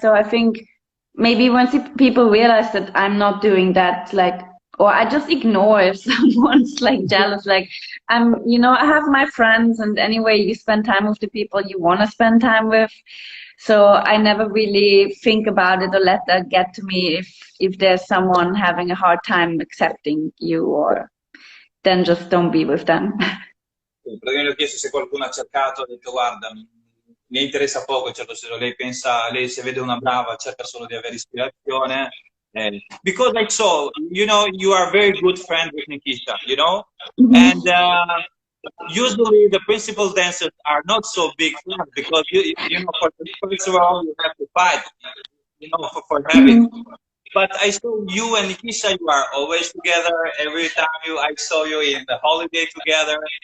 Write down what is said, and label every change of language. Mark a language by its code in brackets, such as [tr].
[en] So I think maybe once people realize that I'm not doing that, like, or I just ignore if someone's like jealous, like I have my friends, and anyway, you spend time with the people you want to spend time with. So I never really think about it or let that get to me if there's someone having a hard time accepting you, or then just don't be with them. [it] Sì, praticamente ho chiesto se qualcuno ha cercato, ha detto guarda, mi interessa poco, in certo senso, lei se vede una brava cerca solo di avere ispirazione. [en] Because I saw, you are very good friend with Nikisha, and Mhm. usually the principal dancers are not so big fans because for the first role you have to fight, for having. Mhm. But I saw you and Nikisha, you are always together. Every time I saw you in the holiday together,